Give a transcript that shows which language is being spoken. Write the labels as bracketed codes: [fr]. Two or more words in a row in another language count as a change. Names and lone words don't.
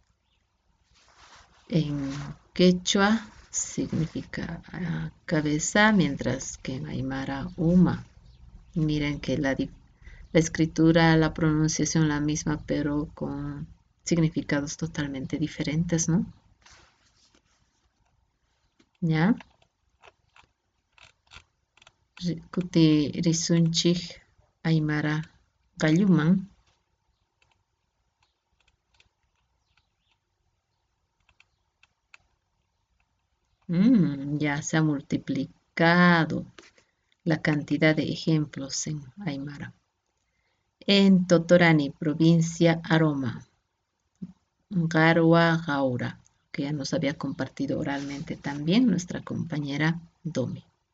[es] En quechua significa cabeza, mientras que en aymara Uma. Miren que la escritura, la pronunciación la misma, pero con significados totalmente diferentes, ¿no? ¿Ya? [qu] Kuti risunchik aymara galluman. [es] Ya se ha multiplicado la cantidad de ejemplos en aymara. En Totorani, provincia Aroma, Garua Gaura, que ya nos había compartido oralmente también nuestra compañera Domi.